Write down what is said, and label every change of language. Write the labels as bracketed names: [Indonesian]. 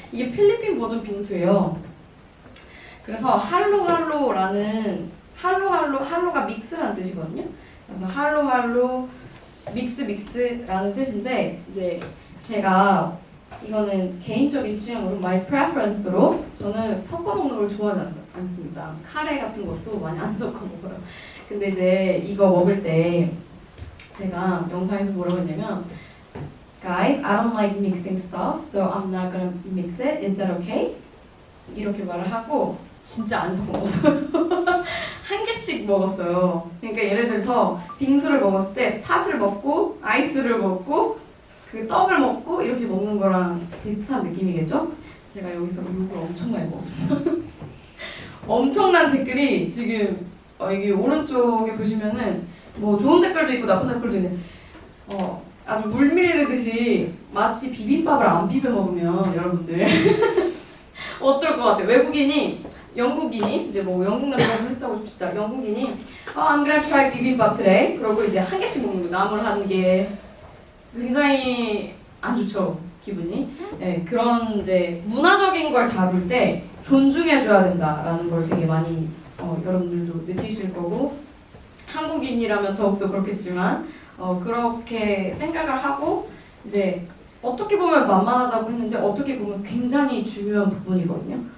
[Korean] 이게 필리핀 버전 빙수예요. 그래서 할로할로라는 할로가 믹스라는 뜻이거든요. 그래서 할로할로 믹스라는 뜻인데 이제 제가 이거는 개인적인 취향으로 [English] my preference [Korean] 로 저는 섞어 먹는 걸 좋아하지 않습니다. 카레 같은 것도 많이 안 섞어 먹어요. 근데 이제 이거 먹을 때 제가 영상에서 뭐라고 했냐면 [English] Guys, I don't like mixing stuff, so I'm not gonna mix it. Is that okay? [Korean] 이렇게 말을 하고 진짜 안 섞어 먹었어요. 한 개씩 먹었어요. 그러니까 예를 들어서 빙수를 먹었을 때 팥을 먹고 아이스를 먹고 그 떡을 먹고 이렇게 먹는 거랑 비슷한 느낌이겠죠? 제가 여기서 욕을 엄청나게 먹었습니다. 엄청난 댓글이 지금 여기 오른쪽에 보시면은 뭐 좋은 댓글도 있고 나쁜 댓글도 있는데 아주 물밀듯이 마치 비빔밥을 안 비벼 먹으면 여러분들 어떨 것 같아요? 영국인이 이제 뭐 영국 남자에서 했다고 칩시다. 영국인이 [English] I'm gonna try 비빔밥 today. [Korean] 그러고 이제 한 개씩 먹는 거 남을 하는 게 굉장히 안 좋죠, 기분이. 네, 그런 이제 문화적인 걸 다룰 때 존중해줘야 된다라는 걸 되게 많이 여러분들도 느끼실 거고 한국인이라면 더욱더 그렇겠지만 그렇게 생각을 하고 이제 어떻게 보면 만만하다고 했는데 어떻게 보면 굉장히 중요한 부분이거든요.